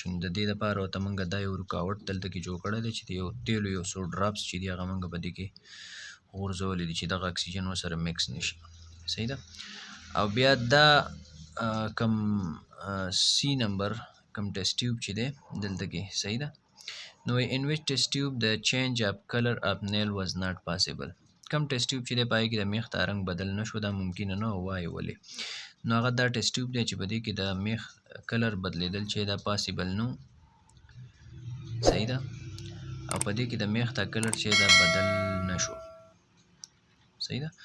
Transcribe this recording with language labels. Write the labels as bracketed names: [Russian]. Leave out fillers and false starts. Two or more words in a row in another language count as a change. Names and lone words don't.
[Pashto] نو د دې دپاره ورته موږ دا یو رکاوټ دلته کې جوړ کړی دی چې د یو تیلو یو څو ډراپس چې دي هغه موږ په دې کې غورځولي دي چې دغه اکسیجن ورسره مکس نشي. صحیح ده. او بیا دا کم C نمبر کم [English] test tube [Pashto] چې دی دلته کې. صحیح ده. [English] نو in which test tube the change of color of nail was not possible. [Pashto] کم [English] test tube [Pashto] چې دی پای کې د میخ دا رنګ بدل نه شو، دا ممکنه نه وایي ولې. نو هغه دا [English] test tube [Pashto] دی چې په دې کې د میخ کلر بدلیدل چې دا پاسیبل نو. صحیح ده. او په دې کې د میخ دا کلر چې دا بدل نه شو. صحیح ده.